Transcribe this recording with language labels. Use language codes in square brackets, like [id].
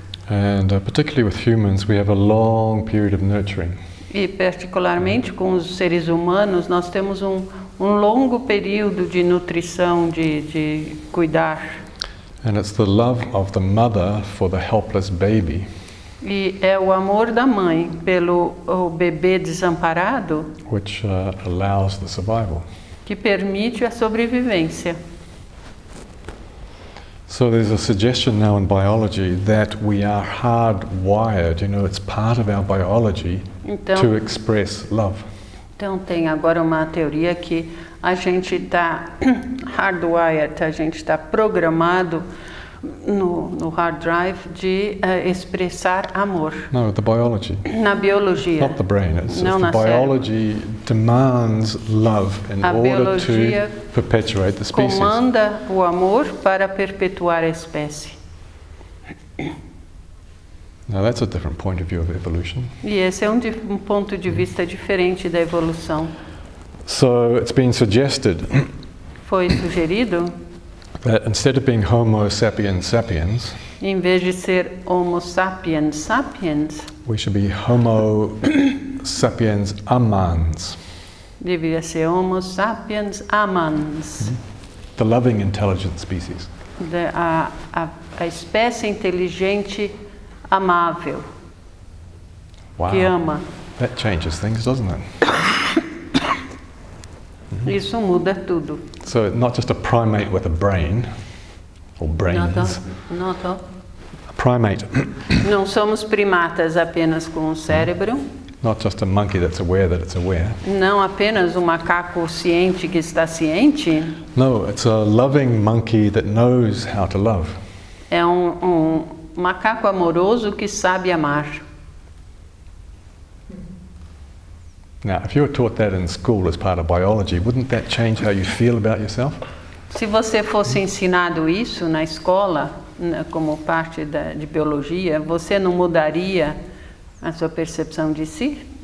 [en] And particularly with humans, we have a long period of nurturing. [pt] E particularmente com os seres humanos, nós temos um longo período de nutrição, de cuidar. [en] And it's the love of the mother for the helpless baby [pt] E é o amor da mãe pelo o bebê desamparado [en] which allows the survival. [pt] que permite a sobrevivência. [en] So there's a suggestion now in biology that we are hardwired, you know, it's part of our biology to express love. [pt] Então tem agora uma teoria que a gente está hardwired, a gente está programado no hard drive de expressar amor. [en] No, the biology. [pt] Na biologia. [en] Not the brain. It's [pt] Não [en] the biology demands love in [pt] A [en] order to [pt] biologia [en] perpetuate the species. [pt] comanda o amor para perpetuar a espécie. [en] Now that's a different point of view of evolution. [pt] E esse é um ponto de vista diferente da evolução. [en] So it's been suggested [pt] Foi sugerido, [en] that instead of being Homo sapiens sapiens, [pt] em vez de ser Homo sapiens sapiens, [en] we should be Homo sapiens amans. [pt] devia ser Homo sapiens amans. [en] the loving intelligent species. [pt] A espécie inteligente amável, [en] Wow. [pt] que ama. [en] That changes things, doesn't it? [pt] Isso muda tudo. [en] So not just a primate with a brain, or brains. [pt] Nota. [en] A primate, [pt] Não somos primatas apenas com um cérebro, [en] not just a monkey that's aware that it's aware. [pt] não apenas um macaco ciente que está ciente, [en] No, it's a loving monkey that knows how to love. [pt] é um macaco amoroso que sabe amar. [en] Now, if you were taught that in school as part of biology, wouldn't that change how you feel about yourself? [pt] Se você fosse ensinado isso na escola, como parte de biologia, você não mudaria a sua percepção de si?